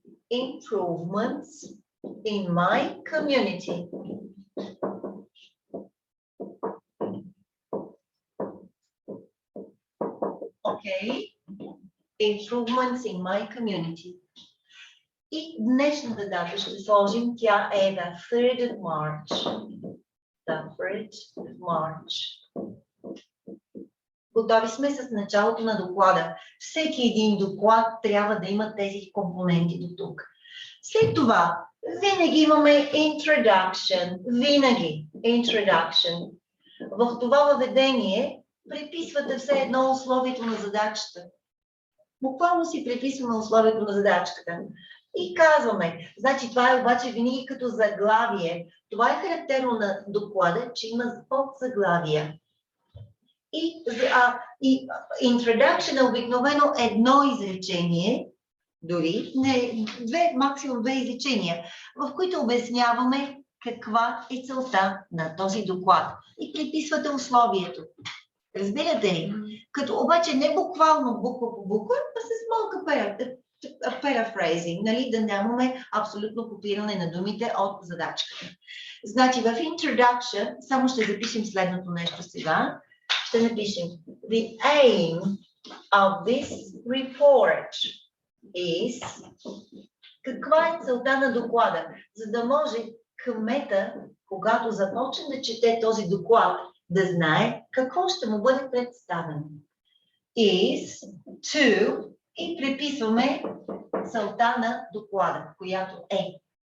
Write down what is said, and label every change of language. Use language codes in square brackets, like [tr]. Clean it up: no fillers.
[en] Improvements in my community. Okay. Improvements in my community. [bg] И днешната дата ще сложим, тя е [en] the 3rd of March. The 3rd of March. [bg] Готови сме с началото на доклада. Всеки един доклад трябва да има тези компоненти до тук. След това, винаги имаме introduction. Винаги introduction. В това въведение преписвате все едно условието на задачата. Буквално си преписваме условието на задачката. И казваме, значи това е обаче винаги като заглавие. Това е характерно на доклада, че има подзаглавия. И introduction е обикновено едно изречение, дори не, максимум две изречения, в които обясняваме каква е целта на този доклад. И приписвате условието. Разбирате ли? Като обаче не буквално буква по буква, а с малка Paraphrasing, нали, да нямаме абсолютно копиране на думите от задачката. Значи в introduction, само ще запишем следното нещо сега. Ще напишем [en] the aim of this report is. [bg] Каква е целта на доклада? За да може кмета, когато започне да чете този доклад, да знае какво ще му бъде представено. [en] Is to [bg] и приписваме целта на доклада, която е.